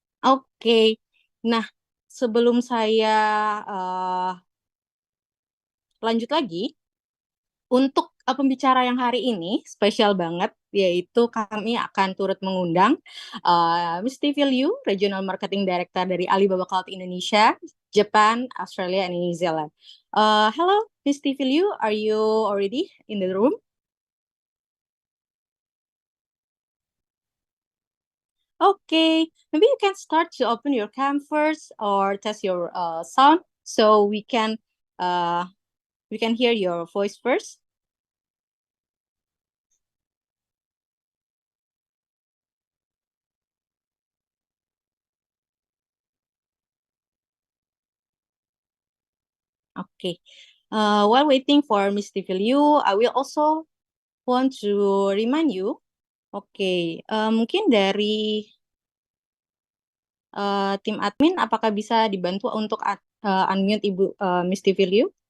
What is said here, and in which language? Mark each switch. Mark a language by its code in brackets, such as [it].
[id] Oke, nah sebelum saya uh, lanjut lagi, untuk pembicara yang hari ini spesial banget, yaitu kami akan turut mengundang Miss Tiffy Liu, Regional Marketing Director dari Alibaba Cloud Indonesia, Japan, Australia, and New Zealand. [en] Hello, Miss Tiffy Liu, are you already in the room? Okay, maybe you can start to open your cam first or test your sound so uh, we can hear your voice first. Okay. While waiting for Miss Tiffy Liu, I will also want to remind you. [id] Oke, mungkin dari tim admin, apakah bisa dibantu untuk unmute Ibu Miss Tiffy Liu?